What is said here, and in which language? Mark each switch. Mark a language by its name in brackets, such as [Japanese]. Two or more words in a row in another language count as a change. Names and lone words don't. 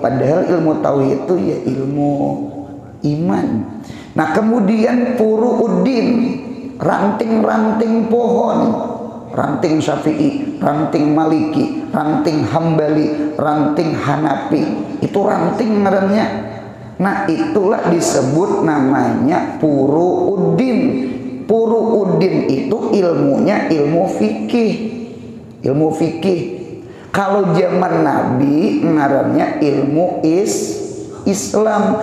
[Indonesian] Padahal ilmu tauhid itu ya ilmu iman. Nah kemudian furu'uddin, ranting-ranting pohon, ranting Syafi'i, ranting Maliki, ranting Hambali, ranting Hanafi, itu ranting ngarannya. Nah itulah disebut namanya furu'uddin. Furu'uddin itu ilmunya ilmu fikih. Ilmu fikih. Kalau zaman Nabi ngarannya ilmu Islam.